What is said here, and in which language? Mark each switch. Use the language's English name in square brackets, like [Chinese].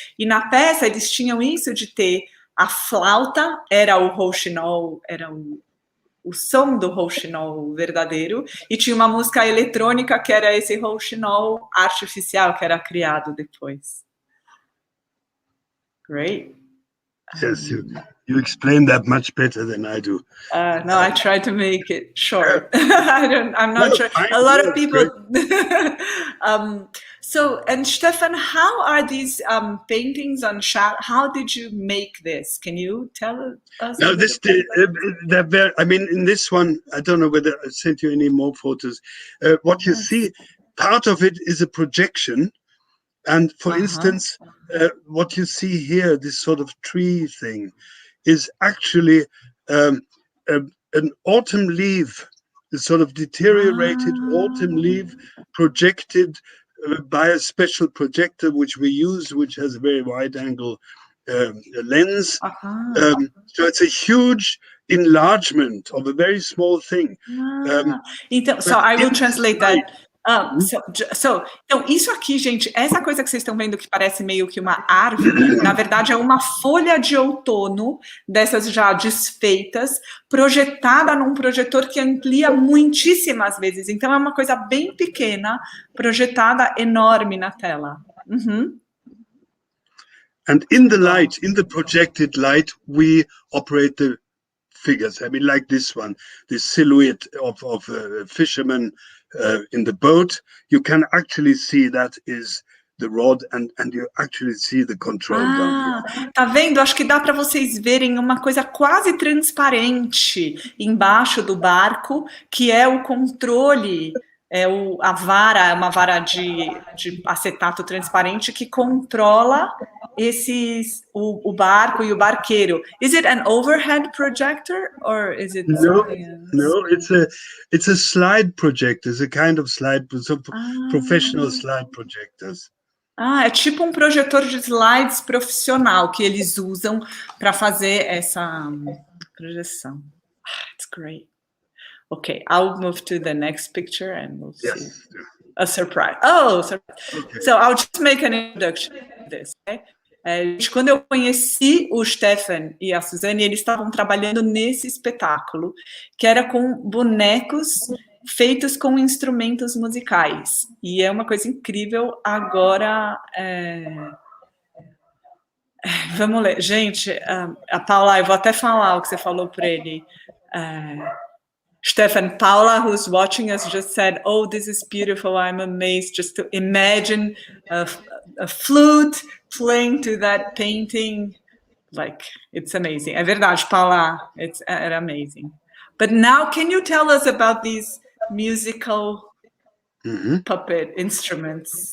[Portuguese] E na peça eles tinham isso de ter a flauta, era o rouxinol, era o som do rouxinol verdadeiro, e tinha uma música eletrônica que era esse rouxinol artificial que era criado depois. [English] Great. Yes, you explain that much better than I do. No, I try to make it short. I'm not sure. A lot of people. And Stefan, how are these paintings on chat? How did you make this? Can you tell us? No, they're very. I mean, in this one, I don't know whether I sent you any more photos. What you see, part of it is a projection. And for instance, what you see here, this sort of tree thing, is actually an autumn leaf, a sort of deteriorated autumn leaf projected by a special projector which we use, which has a very wide angle lens. So it's a huge enlargement of a very small thing. So I will translate that. [Portuguese] Então, isso aqui, gente, essa coisa que vocês estão vendo que parece meio que uma árvore, na verdade é uma folha de outono, dessas já desfeitas, projetada num projetor que amplia muitíssimas vezes. Então, é uma coisa bem pequena, projetada enorme na tela. [English] And in the light, in the projected light, we operate the figures. I mean, like this one, this silhouette of a fisherman in the boat, you can actually see that is the rod, and you actually see the control down here. [Portuguese] Tá vendo? Acho que dá para vocês verem uma coisa quase transparente embaixo do barco, que é o controle, a vara, uma vara de acetato transparente que controla o barco e o barqueiro. [English] Is it an overhead projector or is it something else? No, it's a slide projector. It's a kind of slide, professional slide projectors. [Portuguese] É tipo projetor de slides profissional que eles usam para fazer essa projeção. [English] It's great. Okay, I'll move to the next picture and we'll see. A surprise. Oh, surprise. Okay. So I'll just make an introduction to this. Okay? [Portuguese] Quando eu conheci o Stefan e a Suzane, eles estavam trabalhando nesse espetáculo, que era com bonecos feitos com instrumentos musicais. E é uma coisa incrível. Agora, vamos ler. Gente, a Paula, eu vou até falar o que você falou para ele. [English] Stefan, Paula, who's watching us, just said, "Oh, this is beautiful. I'm amazed just to imagine a flute playing to that painting. Like, it's amazing." [Portuguese] É verdade, Paula. Era amazing. [English] But now, can you tell us about these musical puppet instruments?